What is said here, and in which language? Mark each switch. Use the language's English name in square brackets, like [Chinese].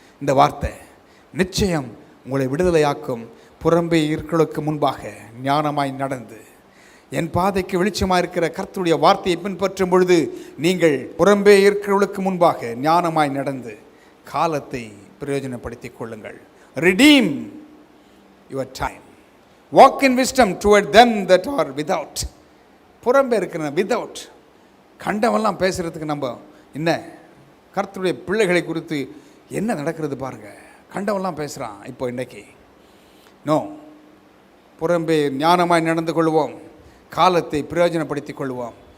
[Tamil] இந்த வார்த்தை நிச்சயம் உங்களை விடுதலையாக்கும். புறம்பே இருக்கிறவர்களுக்கு முன்பாக ஞானமாய் நடந்து என் பாதைக்கு வெளிச்சமாக இருக்கிற கர்த்தருடைய வார்த்தையை பின்பற்றும் பொழுது நீங்கள் புறம்பே இருக்கிறவர்களுக்கு முன்பாக ஞானமாய் நடந்து காலத்தை பிரயோஜனப்படுத்திக் கொள்ளுங்கள். [English] Redeem your time. Walk in wisdom toward them that are without. [Tamil] புறம்பே இருக்கிற without கண்டவெல்லாம் பேசுகிறதுக்கு நம்ம என்ன, கர்த்தருடைய பிள்ளைகளை குறித்து என்ன நடக்கிறது பாருங்க. கண்டவெல்லாம் பேசுகிறான் இப்போ இன்றைக்கி. நோ, புறம்பே ஞானமாய் நடந்து கொள்வோம், காலத்தை பிரயோஜனப்படுத்திக் கொள்வோம்.